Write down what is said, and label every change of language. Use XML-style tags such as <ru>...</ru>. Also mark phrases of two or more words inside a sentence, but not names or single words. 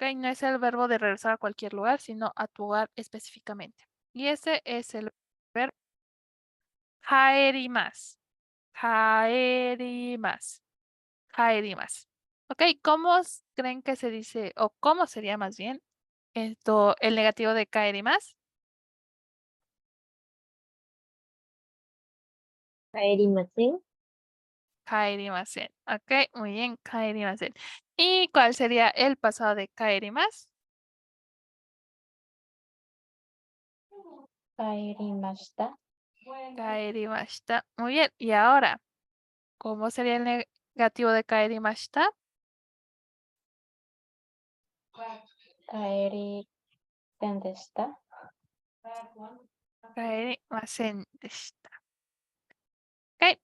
<es>No es el verbo de regresar a cualquier lugar, sino a tu hogar específicamente. Y ese es el verbo haerimasu.</es> <ja>帰ります。帰ります.</ja> <es>¿Ok? ¿Cómo creen que se dice, o cómo sería más bien el negativo de kaerimasu?</es> <ja>帰りません. 帰りません.</ja> <es>¿Ok? Muy bien, kaerimasen. ¿Y cuál sería el pasado de kaerimasu?</es> <ja>帰りました. 帰りました.</ja> <es>Muy bien. Y ahora, ¿cómo sería el negativo de kaerimashita?</es> <ja>帰りませんでした. 帰りませんでした.</ja> <es>Ok.</es>